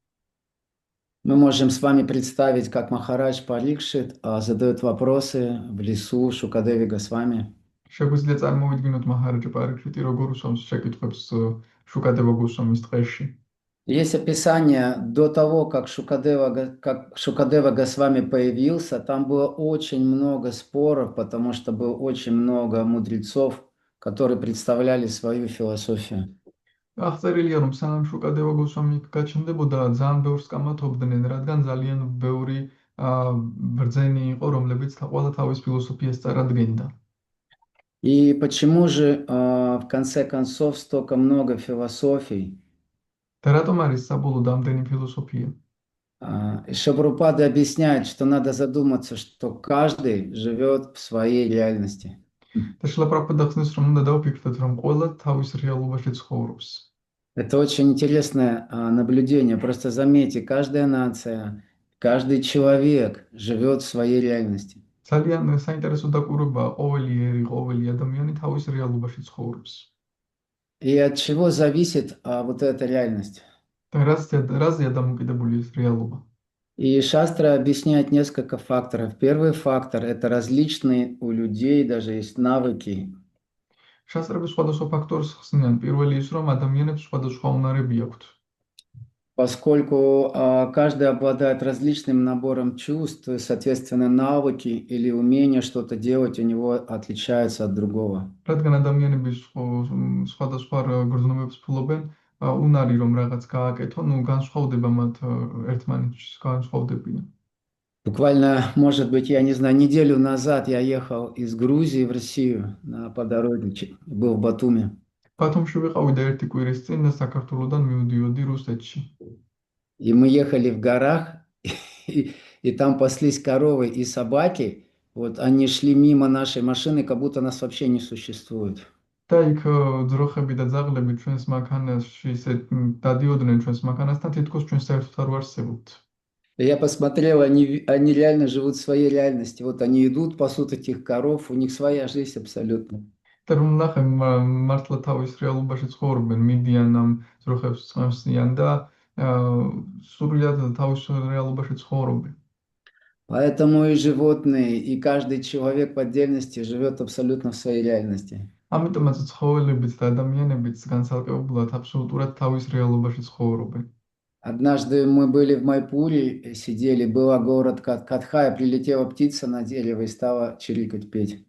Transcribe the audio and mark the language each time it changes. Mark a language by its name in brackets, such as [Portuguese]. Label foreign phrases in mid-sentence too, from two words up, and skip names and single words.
[Russian] Мы можем с вами представить, как Махарадж Парикшит задает вопросы в лесу Шукадеви Госвами. [Georgian] შეგვიძლია წარმოვიდგინოთ маჰараჯა პარიქშიტი როგორ უსვამს შეკითხვებს შუკადევა გოსვამის დღეში. [Russian] Есть описание до того, как Шукадева Госвами появился, там было очень много споров, потому что было очень много мудрецов, которые представляли свою философию. [Georgian] აღწერილია, რომ სანამ შუკადევა გოსვამი გაჩნდებოდა, ძალიან ბევრს კამათობდნენ, რადგან ძალიან ბევრი ბრძენი იყო, რომლებიც ყველა თავის ფილოსოფიას წარადგენდა. [Russian] И почему же в конце концов столько много философий? [Georgian] და რატომ არის საბოლოოდ ამდენი ფილოსოფია? [Russian] Шрила объясняет, что надо задуматься, что каждый живет в своей реальности. [Georgian] და შილა პრაბჰუპადა ხსნის, რომ უნდა დავფიქრდეთ, რომ ყველა თავის რეალობაში ცხოვრობს. [Russian] Это очень интересное наблюдение. Просто заметьте, каждая нация, каждый человек живет в своей реальности. [Georgian] ძალიან საინტერესო დაკვირვებაა, ყოველი ერი, ყოველი ადამიანი თავის რეალობაში ცხოვრობს. [Russian] И от чего зависит вот эта реальность? [Georgian] და რაზეა დამოკიდებული ეს რეალობა? [Russian] И Шастра объясняет несколько факторов. Первый фактор – это различные у людей, даже есть навыки. [Georgian] შასტრები სხვადასხვა ფაქტორს ხსნიან. პირველი ის, რომ ადამიანებს სხვადასხვა უნარები აქვთ. [Russian] Поскольку каждый обладает различным набором чувств, то есть, соответственно, навыки или умение что-то делать у него отличаются от другого. [Georgian] რადგან ადამიანები სხვადასხვა გრძნობებს ფლობენ, უნარი რომ რაღაც გააკეთონ, განსხვავდება მათ ერთმანეთში, განსხვავდებიან. [Russian] Буквально, может быть, я не знаю, неделю назад я ехал из Грузии в Россию по дороге, был в Батуми. [Georgian] ბათუმში ვიყავი და ერთი კვირის წინ საქართველოსდან მივდიოდი რუსეთში. [Russian] И мы ехали в горах, и там паслись коровы и собаки. Вот они шли мимо нашей машины, как будто нас вообще не существует. [Georgian] და იქ ძროხები და ძაღლები ჩვენს მანქანაში ისე დადიოდნენ ჩვენს მანქანასთან, თითქოს ჩვენ საერთოდ არ ვარსებობთ. [Russian] Я посмотрел, они реально живут в своей реальности. Вот они идут, пасут этих коров, у них своя жизнь абсолютно. [Georgian] და რომ ნახე მართლა თავის რეალობაში ცხოვრობენ, მიდიან ამ ძროხებს წამსიან და სრულად თავის რეალობაში ცხოვრობენ. [Russian] Поэтому и животные, и каждый человек в отдельности живет абсолютно в своей реальности. [Georgian] ამიტომაც ცხოველებიც და ადამიანებიც განსაკუთრებულად აბსოლუტურად თავის რეალობაში ცხოვრობენ. [Russian] Однажды мы были в Майпуре, сидели, был город Катхая, прилетела птица на дерево и стала чирикать, петь.